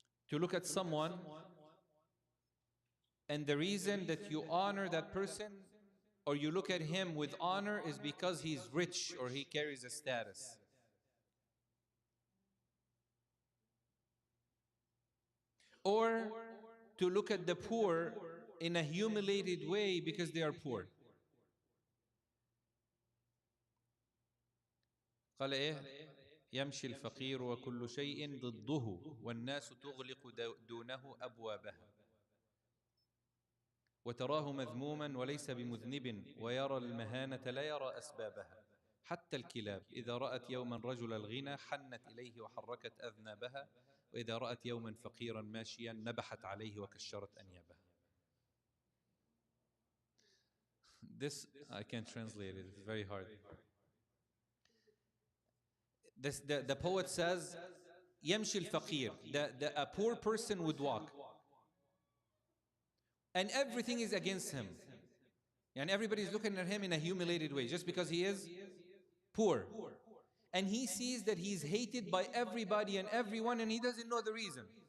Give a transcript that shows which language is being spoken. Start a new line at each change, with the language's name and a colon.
English: To look at someone, and the reason that you honor that person or you look at him with honor is because he's rich or he carries a status. Or to look at the poor in a humiliated way because they are poor.
Arabic: قال إيه؟ يمشي الفقير وكل شيء ضده والناس تغلق دونه أبوابها وتراه مذموما وليس بمذنب ويرى المهانة لا يرى أسبابها حتى الكلاب إذا رأت يوما رجل الغنى حنت إليه وحركت أذنابها وإذا رأت يوما فقيرا ماشيا نبحت عليه وكشرت أنيابها.
English: This I can't translate it, it's very hard. The poet says
Arabic: يمشي الفقير,
English: a poor person would walk and everything is against him, and everybody is looking at him in a humiliated way just because he is poor, and he sees that he's hated by everybody and everyone and he doesn't know the reason.